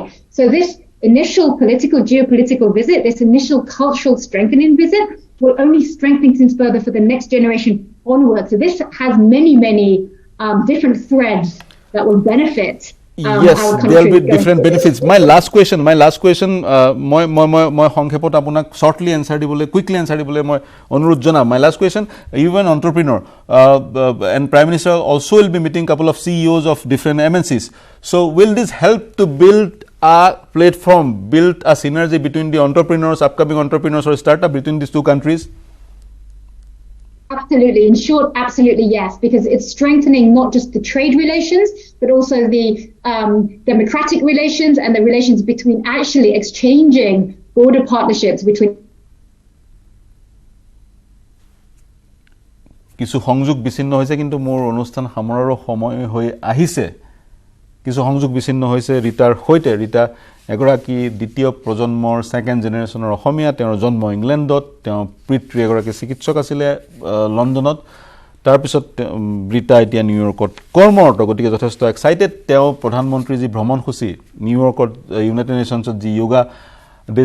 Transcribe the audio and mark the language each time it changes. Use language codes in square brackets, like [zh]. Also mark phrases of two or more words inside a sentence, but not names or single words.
[en] So this initial political, geopolitical visit, this initial cultural strengthening visit will only strengthen things further for the next generation onward. So this has many, many different threads that will benefit. Yes, there will be different benefits. My last question, [as] মই সংক্ষেপত আপোনাক [en] shortly answer [as] dibole, [en] quickly answer [as] dibole মই অনুৰোধ জনাম. [en] My last question, you an entrepreneur, and Prime Minister also will be meeting couple of CEOs of different MNCs. So will this help to build a platform, build a synergy between the entrepreneurs, upcoming entrepreneurs or startup between these two countries? Absolutely. In short, absolutely yes, because it's strengthening not just the trade relations, but also the democratic relations and the relations between actually exchanging border partnerships between. [as] কিছু সংযোগ বিচ্ছিন্ন হৈছে কিন্তু মোৰ অনুষ্ঠান সামৰাৰ সময় হৈ আহিছে কিছু সংযোগ বিচ্ছিন্ন হৈছে ৰিটাৰ হৈতে ৰিটা এগৰাকী দ্বিতীয় প্ৰজন্মৰ [en] second generationৰ [as] অসমীয়া তেওঁৰ জন্ম ইংলেণ্ডত তেওঁ পিতৃ এগৰাকী চিকিৎসক আছিল লণ্ডনত তাৰ পিছত ৰিটা এতিয়া নিউয়ৰ্কত কৰ্মৰত গতিকে যথেষ্ট এক্সাইটেড তেওঁ প্ৰধানমন্ত্ৰী যি ভ্ৰমণসূচী নিউয়ৰ্কত ইউনাইটেড নেশনছত যি যোগা ডে